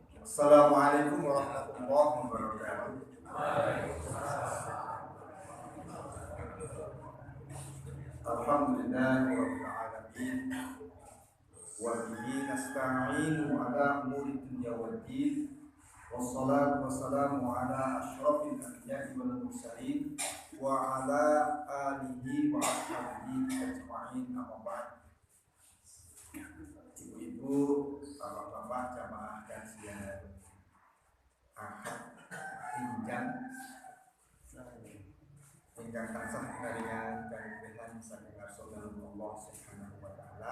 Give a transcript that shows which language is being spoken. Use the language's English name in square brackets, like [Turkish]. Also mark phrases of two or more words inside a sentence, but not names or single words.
[Arabic] السلام عليكم ورحمة الله وبركاته. الحمد لله رب العالمين. وبه نستعين على أمور الدنيا والدين. والصلاة والسلام على أشرف الأنبياء والمرسلين وعلى آله وأصحابه أجمعين، أما بعد. [Javanese] Ibu-ibu, bapak-bapak, jamaah kajian Ahad ingkang tansah karingan kalihan saking Rasulullah [Arabic] سبحانه وتعالى.